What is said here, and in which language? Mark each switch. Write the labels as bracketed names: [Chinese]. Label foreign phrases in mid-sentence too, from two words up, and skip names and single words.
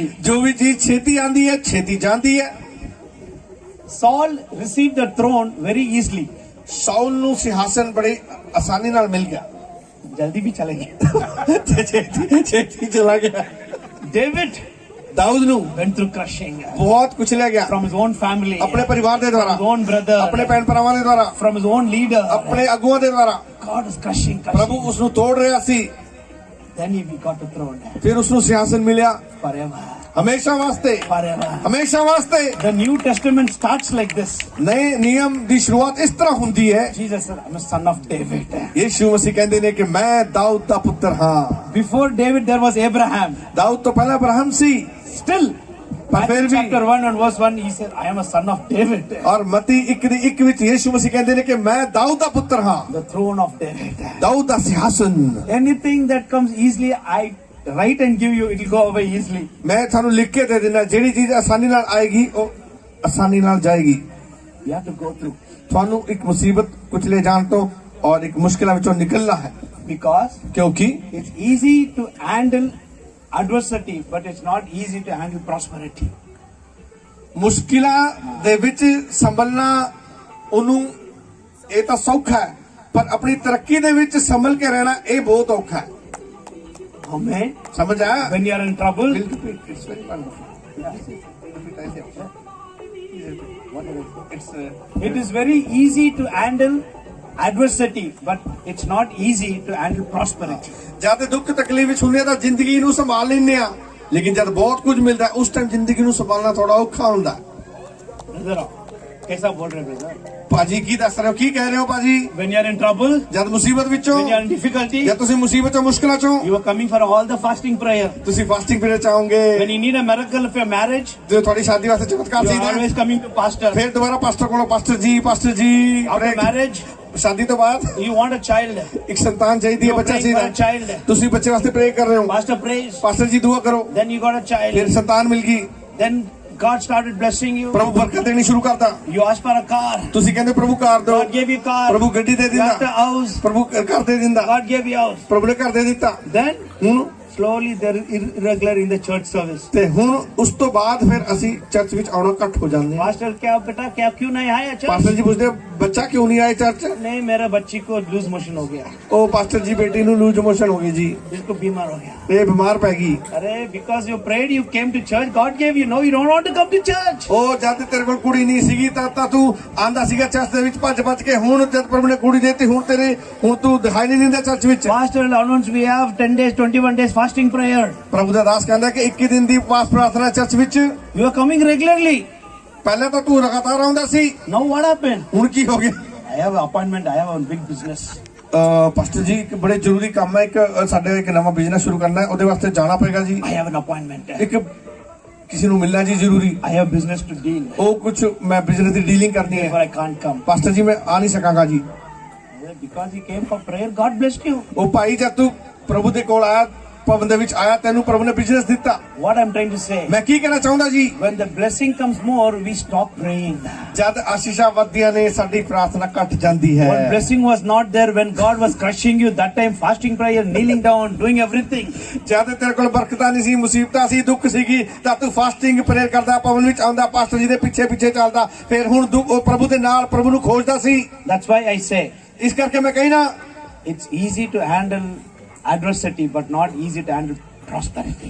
[Punjabi] ਜੋ ਵੀ ਚੀਜ਼ ਛੇਤੀ ਆਂਦੀ ਹੈ, ਛੇਤੀ ਜਾਂਦੀ ਹੈ। [English] Saul received the throne very easily. [Punjabi] ਸਾਊਲ ਨੂੰ ਸਿੰਘਾਸਨ ਬੜੀ ਆਸਾਨੀ ਨਾਲ ਮਿਲ ਗਿਆ। [Hindi] जल्दी भी चले गए. [Punjabi] ਛੇਤੀ ਚਲਾ ਗਿਆ। [English] David, [Punjabi] दाऊद ਨੂੰ [English] went through crushing [Punjabi] ਬਹੁਤ ਕੁਚਲਿਆ ਗਿਆ [English] from his own family, [Punjabi] ਆਪਣੇ ਪਰਿਵਾਰ ਦੇ ਦੁਆਰਾ, [English] his own brother, [Punjabi] ਆਪਣੇ ਭੈਣ ਭਰਾਵਾਂ ਦੇ ਦੁਆਰਾ, [English] from his own leader. [Punjabi] ਆਪਣੇ ਆਗੂਆਂ ਦੇ ਦੁਆਰਾ। [English] God was crushing. [Punjabi] ਪ੍ਰਭੂ ਉਸ ਨੂੰ ਤੋੜ ਰਿਹਾ ਸੀ। [English] Then he got a throne [Punjabi] ਫਿਰ ਉਸ ਨੂੰ ਸਿਆਸਨ ਮਿਲਿਆ [English] forever. [Punjabi] ਹਮੇਸ਼ਾ ਵਾਸਤੇ, [English] Forever. [Punjabi] ਹਮੇਸ਼ਾ ਵਾਸਤੇ। [English] The New Testament starts like this. [Punjabi] ਨਏ ਨਿਯਮ ਦੀ ਸ਼ੁਰੂਆਤ ਇਸ ਤਰ੍ਹਾਂ ਹੁੰਦੀ ਹੈ। [English] Jesus said, I'm a son of David. [Punjabi] ਯਿਸੂ ਮਸੀਹ ਕਹਿੰਦੇ ਨੇ ਕਿ ਮੈਂ ਦਾਊਦ ਦਾ ਪੁੱਤਰ ਹਾਂ। [English] Before David, there was Abraham. [Punjabi] ਦਾਊਦ ਤੋਂ ਪਹਿਲਾਂ ਅਬਰਾਹਮ ਸੀ। [English] Still, [Punjabi] ਫਿਰ ਵੀ [English] chapter 1 and verse 1, he said, I am a son of David. [Punjabi] ਔਰ ਮਤੀ 1:1 ਵਿੱਚ ਯਿਸੂ ਮਸੀਹ ਕਹਿੰਦੇ ਨੇ ਕਿ ਮੈਂ ਦਾਊਦ ਦਾ ਪੁੱਤਰ ਹਾਂ। [English] The throne of David. [Punjabi] ਦਾਊਦ ਦਾ ਸਿਆਸਨ। [English] Anything that comes easily, I write and give you, it will go away easily. [Punjabi] ਮੈਂ ਤੁਹਾਨੂੰ ਲਿਖ ਕੇ ਦੇ ਦਿੰਦਾ, ਜਿਹੜੀ ਚੀਜ਼ ਆਸਾਨੀ ਨਾਲ ਆਏਗੀ ਉਹ ਆਸਾਨੀ ਨਾਲ ਜਾਏਗੀ। [English] You have to go through. [Punjabi] ਤੁਹਾਨੂੰ ਇੱਕ ਮੁਸੀਬਤ ਕੁਚਲੇ ਜਾਣ ਤੋਂ ਔਰ ਇੱਕ ਮੁਸ਼ਕਿਲਾਂ ਵਿੱਚੋਂ ਨਿਕਲਣਾ ਹੈ। [English] Because [Punjabi] ਕਿਉਂਕਿ [English] it's easy to handle adversity, but it's not easy to handle prosperity. [Punjabi] ਮੁਸ਼ਕਿਲਾਂ ਦੇ ਵਿੱਚ ਸੰਭਲਣਾ ਉਹਨੂੰ ਇਹ ਤਾਂ ਸੌਖਾ ਹੈ, ਪਰ ਆਪਣੀ ਤਰੱਕੀ ਦੇ ਵਿੱਚ ਸੰਭਲ ਕੇ ਰਹਿਣਾ ਇਹ ਬਹੁਤ ਔਖਾ ਹੈ। [English] Amen. [Punjabi] ਸਮਝ ਆਇਆ? [English] When you are in trouble, It's very wonderful. it is very easy to handle adversity, but it's not easy to handle prosperity. [Punjabi] ਜਦ ਦੁੱਖ ਤਕਲੀਫ ਵਿੱਚ ਹੁੰਦੇ ਤਾਂ ਜ਼ਿੰਦਗੀ ਨੂੰ ਸੰਭਾਲ ਲੈਂਦੇ ਆ, ਲੇਕਿਨ ਜਦ ਬਹੁਤ ਕੁਝ ਮਿਲਦਾ ਹੈ, ਉਸ ਟਾਈਮ ਜ਼ਿੰਦਗੀ ਨੂੰ ਸੰਭਾਲਣਾ ਥੋੜਾ ਔਖਾ ਹੁੰਦਾ ਹੈ। [English] Brother, [Hindi] कैसा बोल रहे brother? [Punjabi] ਭਾਜੀ ਕੀ ਦੱਸ ਰਹੇ ਹੋ, ਕੀ ਕਹਿ ਰਹੇ ਹੋ ਭਾਜੀ? [English] When you are in trouble, [Punjabi] ਜਦ ਮੁਸੀਬਤ ਵਿੱਚੋਂ, [English] when you are in difficulty, [Punjabi] ਜਦ ਤੁਸੀਂ ਮੁਸੀਬਤ ਚੋਂ ਮੁਸ਼ਕਲਾਂ ਚੋਂ, [English] you are coming for all the fasting prayer. [Punjabi] ਤੁਸੀਂ [English] fasting period [Punjabi] ਚਾਹੋਗੇ। [English] When you need a miracle of your marriage, [Punjabi] ਜੋ ਤੁਹਾਡੀ ਸ਼ਾਦੀ ਵਾਸਤੇ ਚਮਤਕਾਰ [English] you are [Punjabi] ਚਾਹੀਦਾ ਹੈ, [English] always coming to pastor. [Punjabi] ਫਿਰ ਦੁਬਾਰਾ ਪਾਸਟਰ ਕੋਲੋਂ, ਪਾਸਟਰ ਜੀ [English] After marriage, [Punjabi] ਸ਼ਾਦੀ ਤੋਂ ਬਾਅਦ [English] you want a child. [Punjabi] ਇੱਕ ਸੰਤਾਨ ਚਾਹੀਦੀ ਹੈ, [English] You are [Punjabi] ਬੱਚਾ [English] praying for a [Punjabi] ਚਾਹੀਦਾ। [English] child. [Punjabi] ਤੁਸੀਂ ਬੱਚੇ ਵਾਸਤੇ ਪ੍ਰੇ ਕਰ ਰਹੇ ਹੋ, [English] Pastor prays. [Punjabi] ਪਾਸਟਰ ਜੀ ਦੁਆ ਕਰੋ, [English] Then you got a child. [Punjabi] ਫਿਰ ਸੰਤਾਨ ਮਿਲ ਗਈ, [English] Then God started blessing you. [Punjabi] ਪ੍ਰਭੂ ਬਰਕਤ ਦੇਣੀ ਸ਼ੁਰੂ ਕਰਦਾ। [English] You asked for a car. [Punjabi] ਤੁਸੀਂ ਕਹਿੰਦੇ ਪ੍ਰਭੂ ਕਾਰ ਦਿਓ, [English] God gave you car. [Punjabi] ਪ੍ਰਭੂ ਗੱਡੀ ਦੇ [English] You asked a [Punjabi] ਦਿੰਦਾ, [English] house. [Punjabi] ਪ੍ਰਭੂ ਘਰ ਦੇ ਦਿੰਦਾ, [English] God gave you house. [Punjabi] ਪ੍ਰਭੂ ਨੇ ਘਰ ਦੇ ਦਿੱਤਾ। [English] Then [Punjabi] ਹੁਣ [English] slowly they're irregular in the church service. [Punjabi] ਤੇ ਹੁਣ ਉਸ ਤੋਂ ਬਾਅਦ ਫਿਰ ਅਸੀਂ ਚਰਚ ਵਿੱਚ ਆਉਣਾ ਘੱਟ ਹੋ ਜਾਂਦੇ ਹਾਂ। [English] Pastor, [Hindi] क्या बेटा क्या क्यों नहीं आया [Punjabi] ਪਾਸਟਰ चर्च? ਜੀ ਪੁੱਛਦੇ ਬੱਚਾ ਕਿਉਂ ਨਹੀਂ ਆਏ ਚਰਚ? [Hindi] नहीं, मेरा बच्ची को [English] loose motion [Hindi] हो गया, [Punjabi] ਉਹ ਪਾਸਟਰ ਜੀ ਬੇਟੀ ਨੂੰ [English] loose motion [Punjabi] ਹੋ ਗਈ ਜੀ, [Hindi] जिसको बीमार हो गया. [Punjabi] ਇਹ ਬਿਮਾਰ ਪੈ ਗਈ। [English] अरे because you prayed, you came to church. God gave you. No, you don't want to come to church. [Punjabi] ਉਹ ਜਦ ਤੇਰੇ ਕੋਲ ਕੁੜੀ ਨਹੀਂ ਸੀਗੀ ਤਾਂ ਤੂੰ ਆਂਦਾ ਸੀਗਾ ਚਰਚ ਦੇ ਵਿੱਚ ਭੱਜ ਕੇ। ਹੁਣ ਜਦ ਪ੍ਰਭੂ ਨੇ ਕੁੜੀ ਦੇਤੀ, ਹੁਣ ਤੂੰ ਦਿਖਾਈ ਨਹੀਂ ਦਿੰਦਾ ਚਰਚ ਵਿੱਚ। [English] Pastor will announce we have 10 days, 21 days fasting prayer. [Punjabi] ਪ੍ਰਭੂ ਦਾ ਦਾਸ ਕਹਿੰਦਾ ਕਿ 21 ਦਿਨ ਦੀ ਉਪਵਾਸ ਪ੍ਰਾਰਥਨਾ ਚਰਚ ਵਿੱਚ। [English] You are coming regularly. [Punjabi] ਪਹਿਲਾਂ ਤਾਂ ਤੂੰ ਲਗਾਤਾਰ ਆਉਂਦਾ ਸੀ, [English] Now what happened? [Punjabi] ਹੁਣ ਕੀ ਹੋ ਗਿਆ? [English] I have an appointment. I have a big business. [Punjabi] ਪਾਸਟਰ ਜੀ ਇੱਕ ਬੜੇ ਜ਼ਰੂਰੀ ਕੰਮ ਹੈ, ਸਾਡੇ ਇੱਕ ਨਵਾਂ ਬਿਜ਼ਨਸ ਸ਼ੁਰੂ ਕਰਨਾ ਹੈ, ਉਹਦੇ ਵਾਸਤੇ ਜਾਣਾ ਪਏਗਾ ਜੀ। [English] I have an appointment. [Punjabi] ਇੱਕ ਕਿਸੇ ਨੂੰ ਮਿਲਣਾ ਜੀ ਜ਼ਰੂਰੀ। [English] I have business to deal. [Punjabi] ਉਹ ਕੁਝ ਮੈਂ ਬਿਜ਼ਨਸ ਦੀ ਡੀਲਿੰਗ ਕਰਨੀ [English] Therefore [Punjabi] ਹੈ। [English] I can't come. [Punjabi] ਪਾਸਟਰ ਜੀ ਮੈਂ ਆ ਨਹੀਂ ਸਕਾਂਗਾ ਜੀ। [English] Because he came for prayer, God blessed you. [Punjabi] ਉਹ ਭਾਈ ਜਦ ਤੂੰ ਪ੍ਰਭੂ ਦੇ ਕੋਲ ਆਇਆ, ਭਵਨ ਦੇ ਵਿੱਚ ਆਇਆ, ਤੈਨੂੰ ਪ੍ਰਭੂ ਨੇ ਬਿਜ਼ਨਸ ਦਿੱਤਾ। [English] What I'm trying to say, [Punjabi] ਮੈਂ ਕੀ ਕਹਿਣਾ ਚਾਹੁੰਦਾ ਜੀ, [English] when the blessing comes more, we stop praying. [Punjabi] ਜਦ ਆਸ਼ੀਸ਼ਾਂ ਵੱਧਦੀਆਂ ਨੇ ਸਾਡੀ ਪ੍ਰਾਰਥਨਾ ਘਟ ਜਾਂਦੀ ਹੈ। [English] When blessing was not there, when God was crushing you, that time fasting prayer, kneeling down, doing everything. [Punjabi] ਜਦ ਤੇਰੇ ਕੋਲ ਬਰਕਤਾਂ ਨਹੀਂ ਸੀ, ਮੁਸੀਬਤਾਂ ਸੀ, ਦੁੱਖ ਸੀਗੀ, ਤਾਂ ਤੂੰ [English] fasting prayer [Punjabi] ਕਰਦਾ, ਭਵਨ ਵਿੱਚ ਆਉਂਦਾ, ਪਾਸਟਰ ਜੀ ਦੇ ਪਿੱਛੇ ਚੱਲਦਾ, ਫਿਰ ਹੁਣ ਉਹ ਪ੍ਰਭੂ ਦੇ ਨਾਲ ਪ੍ਰਭੂ ਨੂੰ ਖੋਜਦਾ ਸੀ। [English] That's why I say, [Punjabi] ਇਸ ਕਰਕੇ ਮੈਂ ਕਹੀ ਨਾ, [English] it's easy to handle adversity, but not easy to handle prosperity.